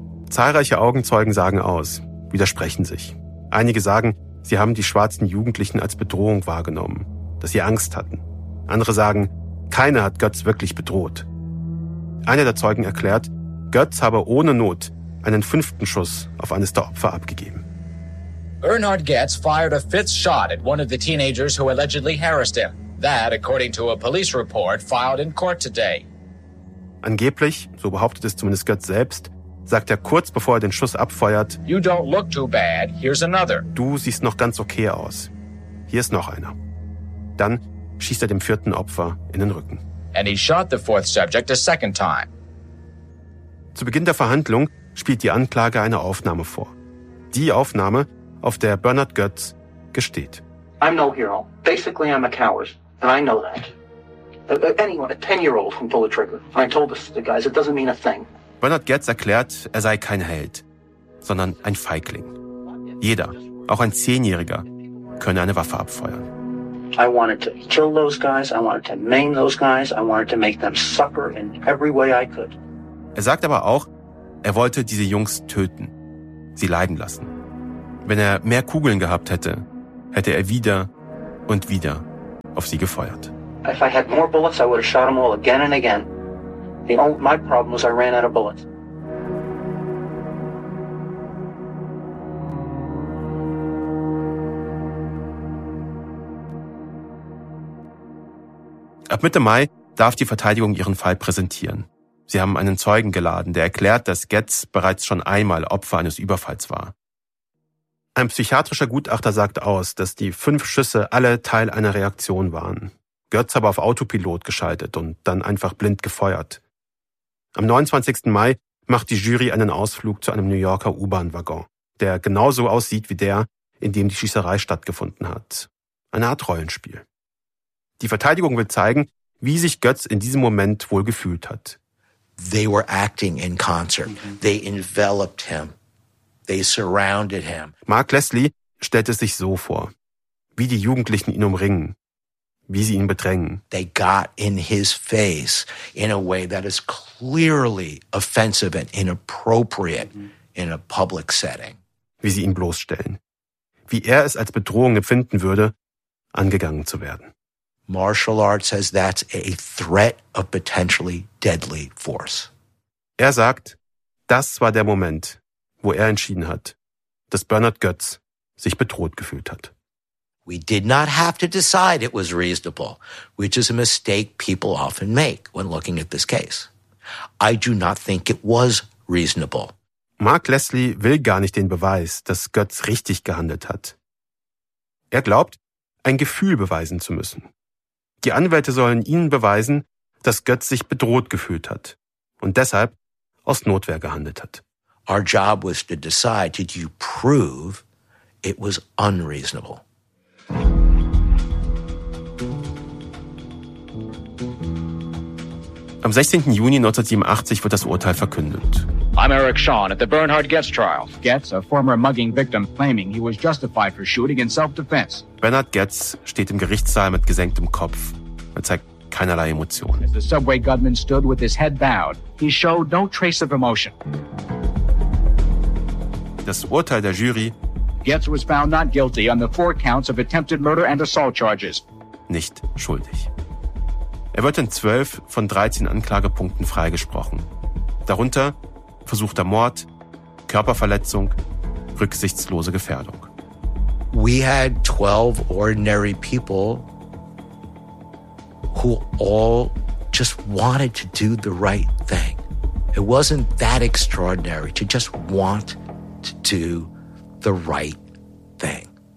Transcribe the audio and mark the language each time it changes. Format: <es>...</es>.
<de>Zahlreiche Augenzeugen sagen aus, widersprechen sich. Einige sagen, sie haben die schwarzen Jugendlichen als Bedrohung wahrgenommen, dass sie Angst hatten. Andere sagen, keiner hat Goetz wirklich bedroht. Einer der Zeugen erklärt, Goetz habe ohne Not einen 5. Schuss auf eines der Opfer abgegeben.</de> <en>Bernard Goetz fired a 5th shot at one of the teenagers who allegedly harassed him. That, according to a police report filed in court today.</en> <de>Angeblich, so behauptet es zumindest Goetz selbst, sagt er kurz bevor er den Schuss abfeuert,</de> <en>you don't look too bad. Here's another.</en> <de>Du siehst noch ganz okay aus. Hier ist noch einer. Dann schießt er dem 4. Opfer in den Rücken.</de> <en>And he shot the 4th subject a 2nd time.</en> <de>Zu Beginn der Verhandlung spielt die Anklage eine Aufnahme vor. Die Aufnahme, auf der Bernard Goetz gesteht.</de> <en>I'm no hero. Basically I'm a coward. And I know that. Anyone, a 10-year-old can pull the trigger. I told this to the guys, it doesn't mean a thing.</en> <de>Bernard Goetz erklärt, er sei kein Held, sondern ein Feigling. Jeder, auch ein 10-Jähriger, könne eine Waffe abfeuern.</de> <en>I wanted to kill those guys, I wanted to maim those guys, I wanted to make them suffer in every way I could.</en> <de>Er sagt aber auch, er wollte diese Jungs töten, sie leiden lassen. Wenn er mehr Kugeln gehabt hätte, hätte er wieder und wieder auf sie gefeuert.</de> <en>If I had more bullets, I would have shot them all again and again. My problem was I ran out of bullets.</en> <de>Ab Mitte Mai darf die Verteidigung ihren Fall präsentieren. Sie haben einen Zeugen geladen, der erklärt, dass Goetz bereits schon einmal Opfer eines Überfalls war. Ein psychiatrischer Gutachter sagt aus, dass die 5 Schüsse alle Teil einer Reaktion waren. Goetz habe auf Autopilot geschaltet und dann einfach blind gefeuert. Am 29. Mai macht die Jury einen Ausflug zu einem New Yorker U-Bahn-Waggon, der genauso aussieht wie der, in dem die Schießerei stattgefunden hat. Eine Art Rollenspiel. Die Verteidigung will zeigen, wie sich Goetz in diesem Moment wohl gefühlt hat.</de> <en>They were acting in concert. They enveloped him. They surrounded him.</en> <de>Mark Leslie stellt es sich so vor, wie die Jugendlichen ihn umringen, wie sie ihn bedrängen.</de> <en>They got in his face in a way that is clearly offensive and inappropriate in a public setting.</en> <de>Wie sie ihn bloßstellen, wie er es als Bedrohung empfinden würde, angegangen zu werden.</de> <en>Martial arts says that's a threat of potentially deadly force.</en> <de>Er sagt, das war der Moment, wo er entschieden hat, dass Bernard Goetz sich bedroht gefühlt hat.</de> <en>We did not have to decide it was reasonable, which is a mistake people often make when looking at this case. I do not think it was reasonable.</en> <de>Mark Leslie will gar nicht den Beweis, dass Goetz richtig gehandelt hat. Er glaubt, ein Gefühl beweisen zu müssen. Die Anwälte sollen ihnen beweisen, dass Goetz sich bedroht gefühlt hat und deshalb aus Notwehr gehandelt hat.</de> <en>Our job was to decide, did you prove it was unreasonable?</en> <de>Am 16. Juni 1987 wird das Urteil verkündet.</de> <en>I'm Eric Shawn at the Bernhard Goetz trial. Goetz, a former mugging victim, claiming he was justified for shooting in self-defense.</en> <de>Bernhard Goetz steht im Gerichtssaal mit gesenktem Kopf. Er zeigt keinerlei Emotion.</de> <en>As the subway gunman stood with his head bowed, he showed no trace of emotion.</en> <de>Das Urteil der Jury.</de> <en>Goetz was found not guilty on the four counts of attempted murder and assault charges.</en> <de>Nicht schuldig. Er wird in 12 von 13 Anklagepunkten freigesprochen. Darunter versuchter Mord, Körperverletzung, rücksichtslose Gefährdung.</de> <en>We had 12 ordinary people who all just wanted to do the right thing. It wasn't that extraordinary to just want to do the right thing.</en>